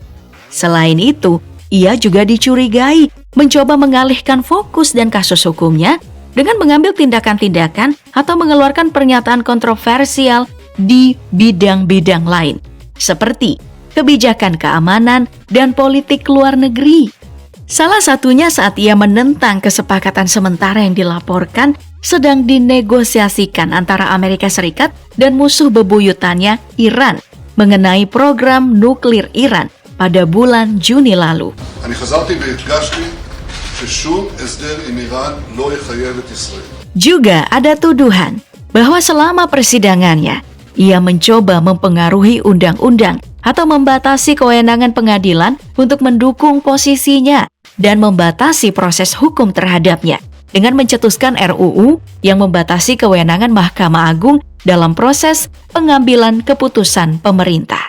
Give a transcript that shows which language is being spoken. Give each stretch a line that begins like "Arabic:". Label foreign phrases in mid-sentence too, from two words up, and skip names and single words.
Indonesian: Selain itu, ia juga dicurigai mencoba mengalihkan fokus dan kasus hukumnya dengan mengambil tindakan-tindakan atau mengeluarkan pernyataan kontroversial di bidang-bidang lain, seperti kebijakan keamanan dan politik luar negeri. Salah satunya saat ia menentang kesepakatan sementara yang dilaporkan sedang dinegosiasikan antara Amerika Serikat dan musuh bebuyutannya, Iran, mengenai program nuklir Iran pada bulan Juni lalu.
Hebrew: אני חזרתי והדגשתי ששום הסדר עם איראן לא יחייב את ישראל.
Indonesian: Juga ada tuduhan bahwa selama persidangannya, ia mencoba mempengaruhi undang-undang atau membatasi kewenangan pengadilan untuk mendukung posisinya dan membatasi proses hukum terhadapnya dengan mencetuskan RUU yang membatasi kewenangan Mahkamah Agung dalam proses pengambilan keputusan pemerintah.